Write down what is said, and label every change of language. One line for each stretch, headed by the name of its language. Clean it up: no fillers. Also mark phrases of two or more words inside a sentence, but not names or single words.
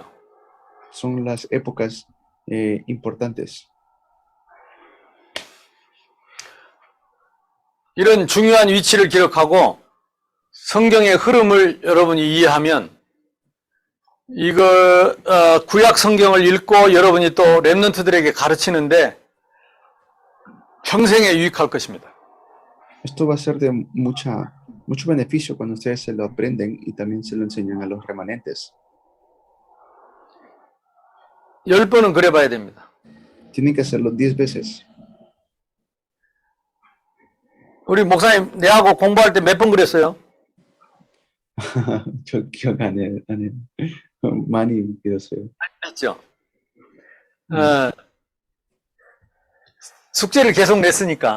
Spanish: Son las épocas importantes.
Korean: 이런 중요한 위치를 기억하고 성경의 흐름을 여러분이 이해하면 이거 구약 성경을 읽고 여러분이 또 렘넌트들에게 가르치는데 평생에 유익할 것입니다.
Spanish: Esto va a ser de mucho beneficio cuando ustedes se lo aprenden y también se lo enseñan a los remanentes.
Korean: 10번은 그려봐야 됩니다.
Spanish: Tienen que hacerlo 10 veces.
Korean: 우리 목사님 내하고 공부할 때 몇 번 그랬어요? 저 기억 안 해요. 많이 그렸어요. 했죠. 숙제를 계속 냈으니까.